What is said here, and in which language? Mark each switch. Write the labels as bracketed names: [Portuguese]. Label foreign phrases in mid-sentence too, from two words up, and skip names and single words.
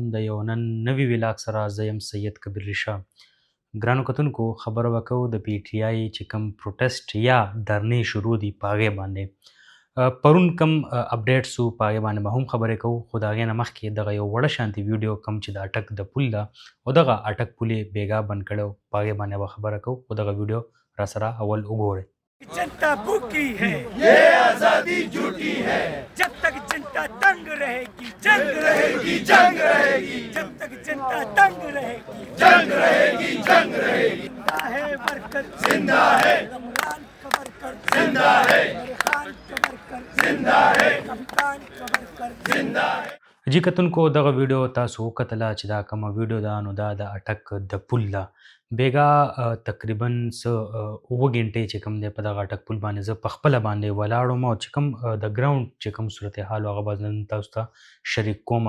[Pashto] د یو نن نوی ویلاګ سره زه یم سید کبیر ریشا. ګرانو کتونکو، خبره وکړو د پی ټی آی چې کوم پروټیسټ یا درنې شروع دي په هغې باندې. پرون کوم اپډیټ سو په هغې باندې به هم خبرې کوو، خو د هغې نه مخکې دغه یو وړه شانتي ویډیو کوم چې د اټک د پل ده او دغه اټک پل یې بیګا بند کړی و، په هغې باندې به خبره کوو، خو دغه ویډیو را سره اول وګورئ. [Urdu] جنتا بھوکی ہے، یہ آزادی جھوٹی ہے. جب تک جنتا تنگ رہے گی، جنگ رہے گی، جنگ رہے گی. جب تک جنتا تنگ رہے گی، جنگ رہے گی، جنگ رہے گی. زندہ ہے ورکر، زندہ ہے۔ رمضان کا ورکر، زندہ ہے. خان کا ورکر، زندہ ہے. کپتان کا ورکر، زندہ ہے. [Pashto] جی کتونکو، دغه ویډیو تاسو وکتله چې دا کومه ویډیو ده نو دا د اټک د پل ده. بیګا تقریبا څه اووه غنټې چې کوم دی په دغه اټک پل باندې زه په خپله باندې ولاړ وم او چې کوم د ګراوند چې کوم صورتحال و هغه به نن تاسو ته شریک کومه.